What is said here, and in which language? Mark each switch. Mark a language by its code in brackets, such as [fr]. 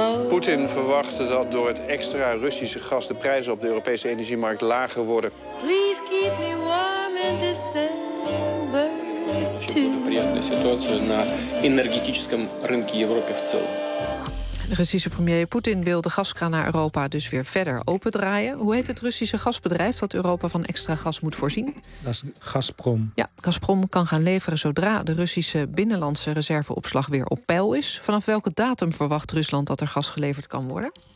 [nl] Путин verwacht dat door het extra Russische gas de prijzen op de Europese energiemarkt lager worden. [en] Please keep me warm in December. [ru] Приятная ситуация на энергетическом рынке Европы в целом. [nl] De Russische premier Poetin wil de gaskraan naar Europa dus weer verder opendraaien. Hoe heet het Russische gasbedrijf dat Europa van extra gas moet voorzien? Dat is Gazprom. Ja, Gazprom kan gaan leveren zodra de Russische binnenlandse reserveopslag weer op peil is. Vanaf welke datum verwacht Rusland dat er gas geleverd kan worden?